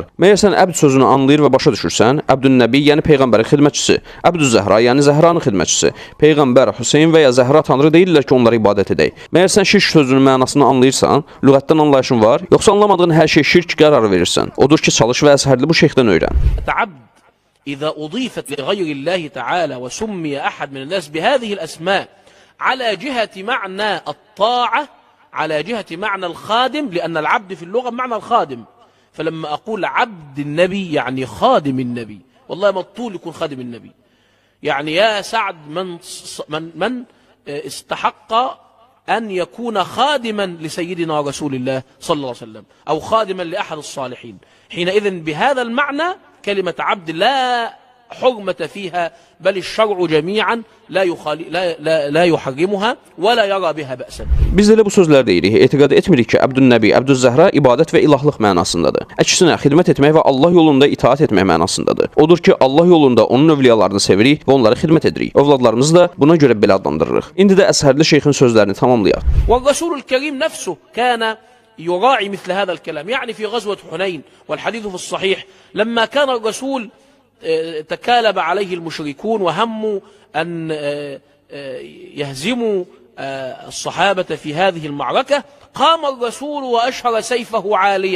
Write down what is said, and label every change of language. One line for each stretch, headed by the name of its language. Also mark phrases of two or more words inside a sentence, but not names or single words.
Azerbaijani: Məyər sən Əbd sözünü anlayır və başa düşürsən, Əbdünnəbi, yəni Peyğəmbərin xidmətçisi, Əbdüzzəhra, yəni Zəhranın xidmətçisi, Peyğəmbər, Hüseyn və ya Zəhra tanrı deyirlər ki, onlara ibadət edək. Məyər sən şirk sözünün mənasını anlayırsan, lüğətdən anlayışın var, yoxsa anlamadığın hər şey şirk qərarı verirsən? Odur ki, çalış və əsərli bu şeyxdən öyrən.
Arabic: إذا أضيفت لغير الله تعالى وسمي أحد من الناس بهذه الأسماء على جهة معنى الطاعة، على جهة معنى الخادم، لأن العبد في اللغة بمعنى الخادم، فلما أقول عبد النبي يعني خادم النبي، والله ما الطول يكون خادم النبي، يعني يا سعد من استحق أن يكون خادما لسيدنا رسول الله صلى الله عليه وسلم أو خادما لأحد الصالحين. حينئذ بهذا المعنى كلمة عبد لا حرمة فيها، بل الشرع جميعا لا يحرمها ولا يرى بها بأسا.
Azerbaijani: Biz də bu sözlər deyirik. Etiqad etmirik ki, Əbdünnəbi, Əbdüzzəhra ibadət və ilahlıq mənasındadır. Əksinə, xidmət etmək və Allah yolunda itaat etmək mənasındadır. Odur ki, Allah yolunda onun övliyalarını sevirik və onlara xidmət edirik. Övladlarımızı da buna görə belə adlandırırıq. İndi də əsərli şeyxin sözlərini tamamlayaq.
Arabic: والرسول الكريم نفسه كان يراعي مثل هذا الكلام، يعني في غزوة حنين والحديث في الصحيح لما كان الرسول تكالب عليه المشركون وهموا أن يهزموا الصحابة في هذه المعركة، قام الرسول وأشهر سيفه عاليا.